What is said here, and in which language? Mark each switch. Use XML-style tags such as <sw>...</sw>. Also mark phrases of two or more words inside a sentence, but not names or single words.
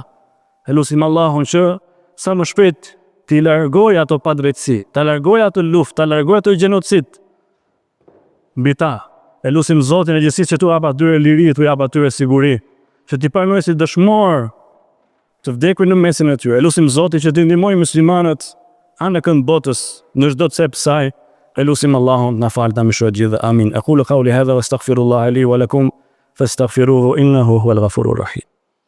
<sq>E lutim Allahun që sa më shpejt t'i largoj ato padrejtësi, t'a largoj ato luftë, t'a largoj ato gjenocid mbi ta. E lutim Zotin e gjithësisë që t'u jap atyre liri, t'u jap atyre siguri, që t'i pranoj si dëshmor të vdekur në mesin e tyre. E lutim Zotin që t'i ndihmoj muslimanët anë kënd botës në çdo cep saj. E lutim Allahun na fal, na mëshiroj gjithë. Amin.</sq> <ar>أقول قولي هذا وأستغفر الله لي ولكم فاستغفروه إنه هو الغفور الرحيم.</ar>